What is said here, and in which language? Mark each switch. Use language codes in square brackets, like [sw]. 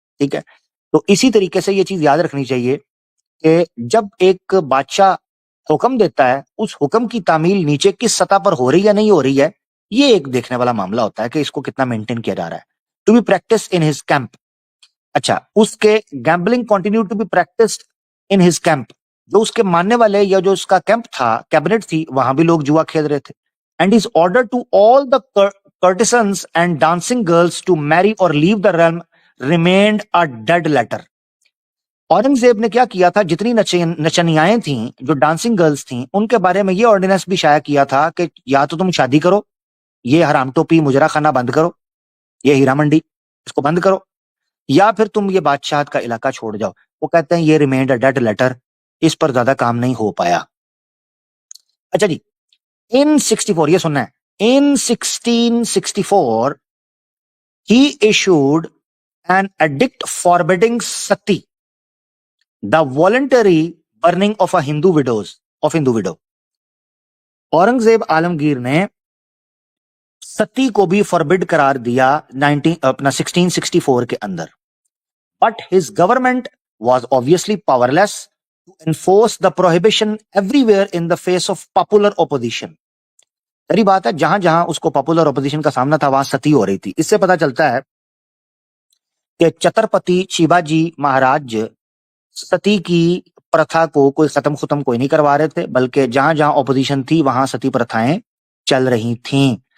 [ur] ٹھیک ہے, تو اسی طریقے سے یہ چیز یاد رکھنی چاہیے کہ جب ایک بادشاہ حکم دیتا ہے اس حکم کی تعمیل نیچے کس سطح پر ہو رہی ہے یا نہیں ہو رہی ہے یہ ایک دیکھنے والا معاملہ ہوتا ہے کہ اس کو کتنا مینٹین کیا جا رہا ہے. [en] To be practice in his camp. [ur] اچھا اس کے [en] gambling continue to be practised in his camp, [ur] جو اس کے ماننے والے یا جو اس کا کیمپ تھا کیبنٹ تھی وہاں بھی لوگ جوا کھیل رہے تھے. [en] And his order to all the courtesans and dancing girls to marry or leave the realm remained a dead letter. [ur] Aurangzeb نے کیا کیا تھا, جتنی نچنیائیں تھیں جو ڈانسنگ گرلز تھیں ان کے بارے میں یہ آرڈیننس بھی شائع کیا تھا کہ یا تو تم شادی کرو, یہ حرام ٹوپی مجرا خانہ بند کرو, یہ ہیرا منڈی اس کو بند کرو, یا پھر تم یہ بادشاہت کا علاقہ چھوڑ جاؤ. وہ کہتے ہیں یہ [en] remained a dead letter, [ur] اس پر زیادہ کام نہیں ہو پایا. اچھا جی ان 64 یہ سننا ہے, [en] in 1664 he issued an edict forbidding sati, the voluntary burning of a Hindu widow. [ur] Aurangzeb عالمگیر نے ستی کو بھی فاربڈ قرار دیا 1664 کے اندر. [en] But his government was obviously powerless to enforce the prohibition everywhere in the face of popular opposition. [ur] سری بات ہے جہاں جہاں اس کو پاپولر اپوزیشن کا سامنا تھا وہاں ستی ہو رہی تھی. اس سے پتا چلتا ہے کہ چھترپتی شیوا جی مہاراج ستی کی پرتھا کو کوئی ختم کوئی نہیں کروا رہے تھے بلکہ جہاں جہاں اپوزیشن تھی وہاں ستی پرتھائیں چل رہی تھیں.